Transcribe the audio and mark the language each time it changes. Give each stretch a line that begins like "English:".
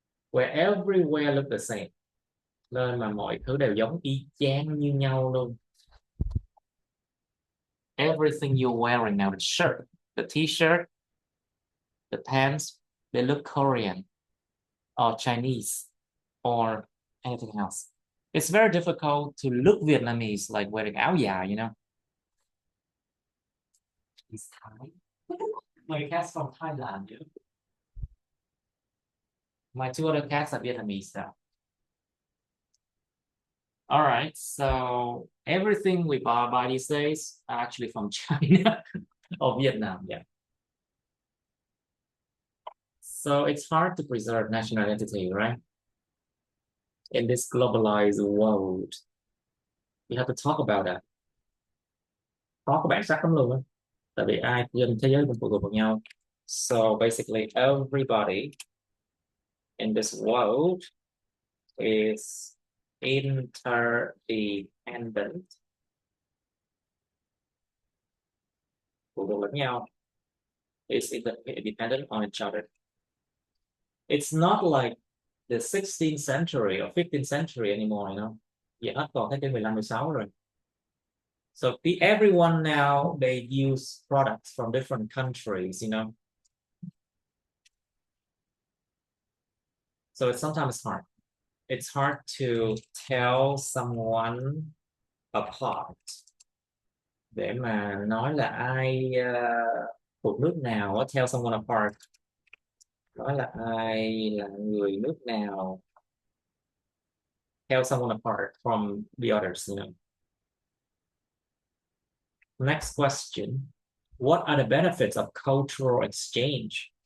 English: Where everywhere look the same.
Vietnamese: Nên mà mọi thứ đều giống y chang như nhau luôn.
English: Everything you're wearing now, the shirt, the t-shirt, the pants, they look Korean or Chinese or anything else. It's very difficult to look Vietnamese like wearing áo dài, you know. He's Thai. My cat's from Thailand, you know? My two other cats are Vietnamese now. All right, so everything we buy these days are actually from China or Vietnam, yeah. So it's hard to preserve national identity, right? In this globalized world, we have to talk about that.
Vietnamese: Có bản sắc lắm luôn á. Tại vì ai trên thế giới cũng phụ thuộc vào nhau.
English: So basically everybody in this world is interdependent.
Vietnamese: Phụ thuộc lẫn nhau.
English: Is dependent on each other. It's not like the 16th century or 15th century anymore, you know.
Vietnamese: Giờ hết còn thế kỷ 15, 16 rồi.
English: So everyone now, they use products from different countries, you know. So it's sometimes hard. It's hard to tell someone apart.
Vietnamese: Để mà nói là ai thuộc nước nào,
English: tell someone apart.
Vietnamese: Nói là ai là người nước nào.
English: Tell someone apart from the others, you know. Next question. What are the benefits of cultural exchange?